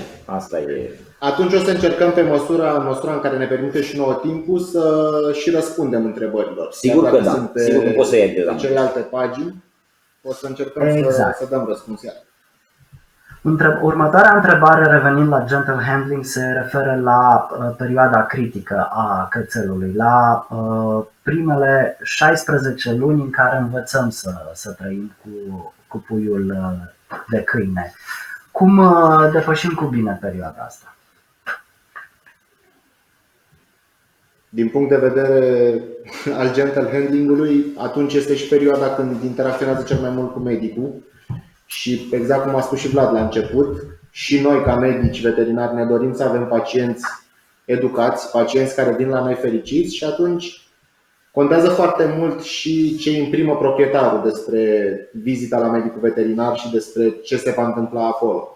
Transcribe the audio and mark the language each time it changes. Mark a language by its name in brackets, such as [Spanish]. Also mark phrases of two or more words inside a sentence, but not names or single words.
[Romanian] Asta e. Atunci o să încercăm pe măsura în care ne permite și nouă timpul să și răspundem întrebărilor. Sigur că da, sigur că poți să iei de la celelalte pagini. O să încercăm să dăm răspuns iar. Următoarea întrebare, revenind la [English] gentle handling, [Romanian] se referă la perioada critică a cățelului, la primele 16 luni în care învățăm să trăim cu puiul de câine. Cum depășim cu bine perioada asta? Din punct de vedere al [English] gentle handling- [Romanian] ului, atunci este și perioada când interacționează cel mai mult cu medicul. Și exact cum a spus și Vlad la început, și noi ca medici veterinari ne dorim să avem pacienți educați, pacienți care vin la noi fericiți și atunci contează foarte mult și ce imprimă proprietarul despre vizita la medicul veterinar și despre ce se va întâmpla acolo.